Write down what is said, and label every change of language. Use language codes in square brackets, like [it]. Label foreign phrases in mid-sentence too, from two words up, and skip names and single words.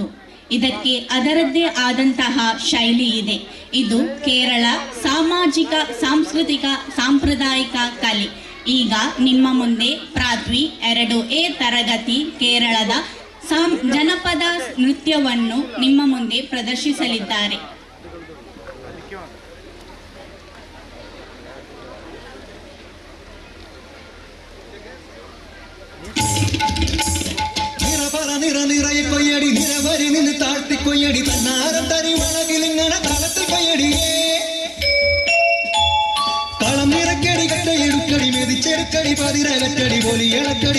[kn] ಇದಕ್ಕೆ ಅದರದ್ದೇ ಆದಂತಹ ಶೈಲಿ ಇದೆ. ಇದು ಕೇರಳ ಸಾಮಾಜಿಕ ಸಾಂಸ್ಕೃತಿಕ ಸಾಂಪ್ರದಾಯಿಕ ಕಲೆ. ಈಗ ನಿಮ್ಮ ಮುಂದೆ ಪ್ರಾಥ್ವಿ 2A ತರಗತಿ ಕೇರಳದ ಜನಪದ ನೃತ್ಯವನ್ನು ನಿಮ್ಮ ಮುಂದೆ ಪ್ರದರ್ಶಿಸಲಿದ್ದಾರೆ. [ml] നിറയെ കൊയ്യടി നിരവരി നിന്ന് താഴ്ത്തി കൊയ്യടി തന്നാരം തരി വളകിലിങ്ങണ തളത്തിൽ കൊയ്യടിയേ കളം നിറക്കടി കട്ടയെടുക്കടി മെതിച്ചെടുക്കടി പതിരകറ്റടി പൊലി ഇളക്കടി